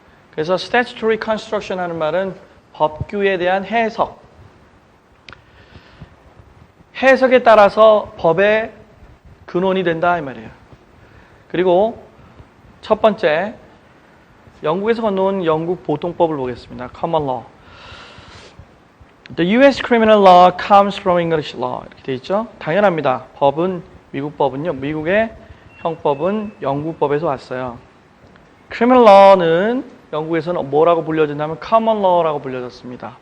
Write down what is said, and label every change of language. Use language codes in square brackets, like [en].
[ko] 그래서 statutory construction 하는 말은 법규에 대한 해석. 해석에 따라서 법의 근원이 된다 이 말이에요. 그리고 첫 번째 영국에서 건너온 영국 보통법을 보겠습니다. [en] Common Law. The U.S. criminal law comes from English law. [ko] 이렇게 돼 있죠. 당연합니다. 미국 법은요. 미국의 형법은 영국 법에서 왔어요. Criminal law는 영국에서는 뭐라고 불려진다면 Common law라고 불려졌습니다.